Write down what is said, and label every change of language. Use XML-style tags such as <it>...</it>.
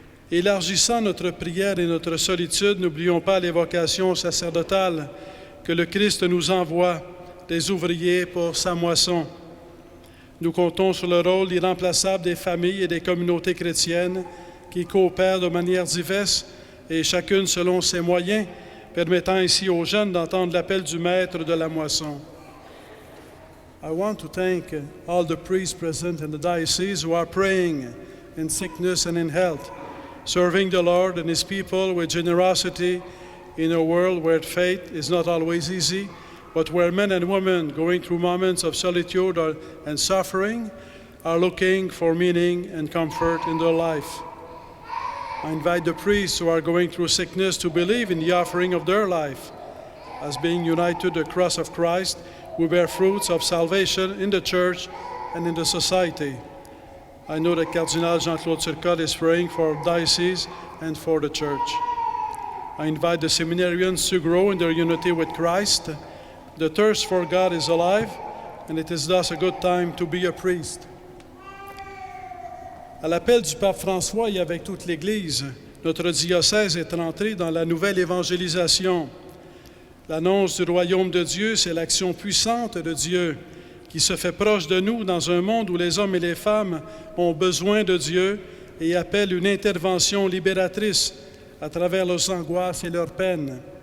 <fr>Élargissant notre prière et notre solitude, n'oublions pas les vocations sacerdotales que le Christ nous envoie, des ouvriers pour sa moisson. Nous comptons sur le rôle irremplaçable des familles et des communautés chrétiennes qui coopèrent de manière diverse et chacune selon ses moyens, permettant ainsi aux jeunes d'entendre l'appel du maître de la moisson.</fr> <en>I want to thank all the priests present in the diocese who are praying in sickness and in health, serving the Lord and His people with generosity in a world where faith is not always easy, but where men and women going through moments of solitude and suffering are looking for meaning and comfort in their life. I invite the priests who are going through sickness to believe in the offering of their life as being united to the cross of Christ, who bear fruits of salvation in the church and in the society. I know that Cardinal Jean-Claude Turcotte is praying for diocese and for the church. I invite the seminarians to grow in their unity with Christ. The thirst for God is alive, and it is thus a good time to be a priest.</en> <fr>À l'appel du pape François et avec toute l'Église, notre diocèse est entré dans la nouvelle évangélisation. L'annonce du royaume de Dieu, c'est l'action puissante de Dieu qui se fait proche de nous dans un monde où les hommes et les femmes ont besoin de Dieu et appellent une intervention libératrice à travers leurs angoisses et leurs peines.</fr>